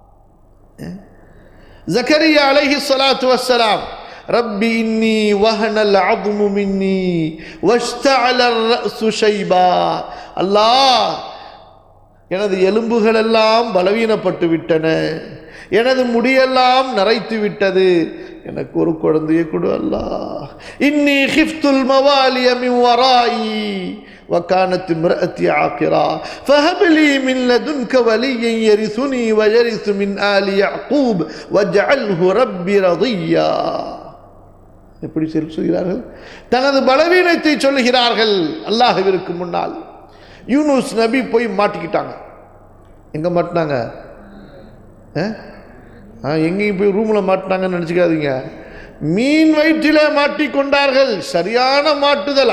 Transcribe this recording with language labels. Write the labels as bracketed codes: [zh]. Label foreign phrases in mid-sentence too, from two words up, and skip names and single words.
[ar] زكريا عليه الصلاة والسلام رب إني وهن العظم مني واشتعل الرأس شيبا. [ta] அல்லாஹ், எனது எலும்புகள் எல்லாம் பலவீனப்பட்டு விட்டன, எனது முடியெல்லாம் நரைத்து விட்டது, எனக்கு ஒரு குழந்தையை கொடு அல்லாஹ். [ar] إني خفت الموالي من ورائي وكانت امرأتي عاقرا فهب لي من لدنك وليا يرثني ويرث من آل يعقوب واجعله ربي رضيا. [ta] எப்படி சொல்கிறார்கள்? தனது பலவீனத்தை சொல்லுகிறார்கள் அல்லாஹ்விற்கு முன்னால். யூனுஸ் நபி போய் மாட்டிக்கிட்டாங்க. எங்க மாட்டினாங்க? எங்கேயும் போய் ரூம்ல மாட்டினாங்கன்னு நினைச்சுக்காதீங்க. மீன் வயிற்றிலே மாட்டிக்கொண்டார்கள். சரியான மாட்டுதல்.